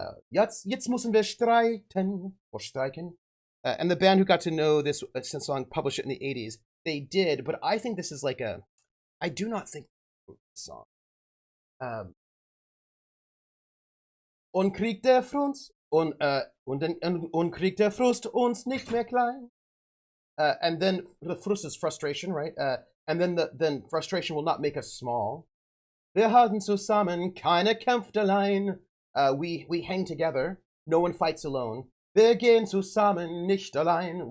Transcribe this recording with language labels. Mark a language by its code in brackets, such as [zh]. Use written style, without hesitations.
[de] Jetzt müssen wir streiten, or streiken. [en] And the band who got to know this song published it in the 80s. They did, but I think this is like a, I do not think this song. [de] Und kriegt der Frust und kriegt der Frust uns nicht mehr klein. [en] And then the frust is frustration, right? And then frustration will not make us small. [de] Wir halten zusammen, keiner kämpft allein. [en] We hang together, no one fights alone. [de] Wir gehen zusammen, nicht allein.